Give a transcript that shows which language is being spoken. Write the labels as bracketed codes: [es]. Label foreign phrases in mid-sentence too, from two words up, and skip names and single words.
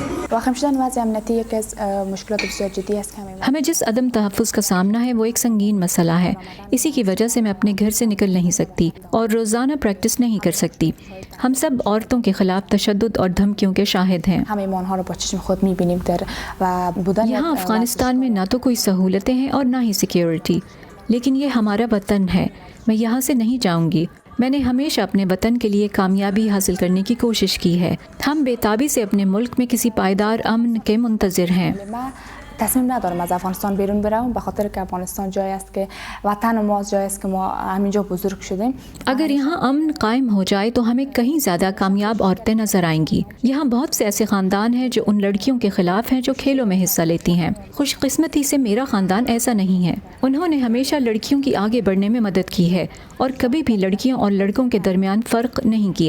[fa] واقع شدن وضع امنیتی یکی از مشکلات بسیار جدی است که [ur] ہمیں جس عدم تحفظ کا سامنا ہے وہ ایک سنگین مسئلہ ہے. اسی کی وجہ سے میں اپنے گھر سے نکل نہیں سکتی اور روزانہ پریکٹس نہیں کر سکتی. ہم سب عورتوں کے خلاف تشدد اور دھمکیوں کے شاہد ہیں. یہاں افغانستان میں نہ تو کوئی سہولتیں ہیں اور نہ ہی سیکیورٹی، لیکن یہ ہمارا وطن ہے. میں یہاں سے نہیں جاؤں گی. میں نے ہمیشہ اپنے وطن کے لیے کامیابی حاصل کرنے کی کوشش کی ہے. ہم بے تابی سے اپنے ملک میں کسی پائیدار امن کے منتظر ہیں. [fa] تصمیم ندارم از افغانستان بیرون بروم، به خاطر که افغانستان جایی است که وطن ما، جایی است که ما همینجا بزرگ شدیم. [ur] اگر یہاں امن قائم ہو جائے تو ہمیں کہیں زیادہ کامیاب عورتیں نظر آئیں گی. یہاں بہت سے ایسے خاندان ہیں جو ان لڑکیوں کے خلاف ہیں جو کھیلوں میں حصہ لیتی ہیں. خوش قسمتی سے میرا خاندان ایسا نہیں ہے. انہوں نے ہمیشہ لڑکیوں کی آگے بڑھنے میں مدد کی ہے اور کبھی بھی لڑکیوں اور لڑکوں کے درمیان فرق نہیں کیا.